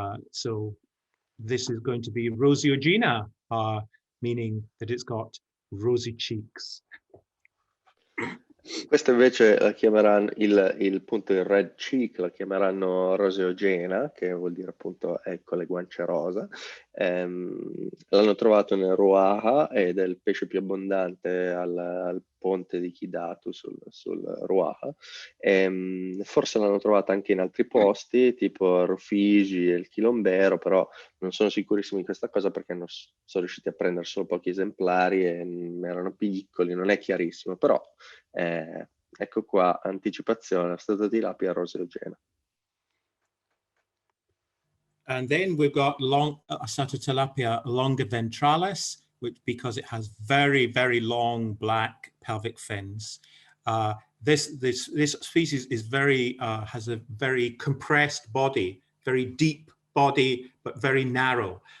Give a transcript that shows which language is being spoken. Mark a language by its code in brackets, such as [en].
[en] So this is going to be roseogena, meaning that it's got rosy cheeks. [it] Questa invece la chiameranno il [en] red cheek, [it] la chiameranno roseogena, che vuol dire appunto ecco le guance rosa. L'hanno trovato nel Ruaha ed è il pesce più abbondante al ponte parte di Kidatu sul Ruaha. Forse l'hanno trovata anche in altri posti, tipo Rufiji e il Chilombero, però non sono sicurissimo di questa cosa perché sono riusciti a prendere solo pochi esemplari e erano piccoli, non è chiarissimo, però ecco qua, anticipazione, Astatotilapia roseogena. [en] And then we've got Astatotilapia longiventralis, which because it has very, very long black pelvic fins. This species is has a very compressed body, very deep body, but very narrow.